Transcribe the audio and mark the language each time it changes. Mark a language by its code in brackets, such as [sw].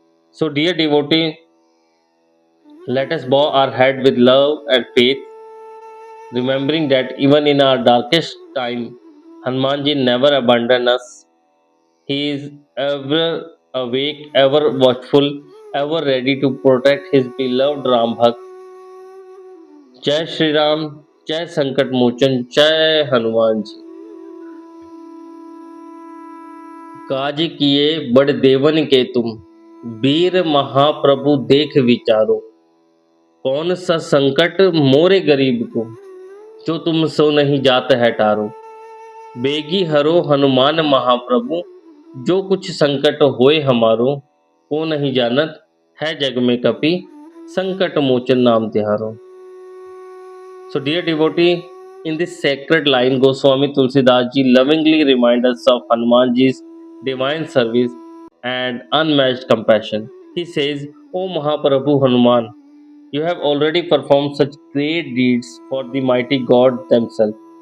[en] So, dear devotee, let us bow our head with love and faith, remembering that even in our darkest time, Hanumanji never abandoned us. He is ever awake, ever watchful, ever ready to protect his beloved Ram Bhakt. [hi] जय श्री राम, जय संकट मोचन, जय हनुमान जी। काज किए बड़ देवन के तुम, वीर महाप्रभु देख विचारो। कौन सा संकट मोरे गरीब को, जो तुम सो नहीं जात है टारो। बेगी हरो हनुमान महाप्रभु, जो कुछ संकट होए हमारो। को नहीं जानत है जग में कपि, संकट मोचन नाम तिहारो। [en] So, dear devotee, in this sacred line, Goswami Tulsidas Ji lovingly reminds us of Hanumanji's divine service and unmatched compassion. He says, "O Mahaprabhu Hanuman, you have already performed such great deeds for the mighty God themselves.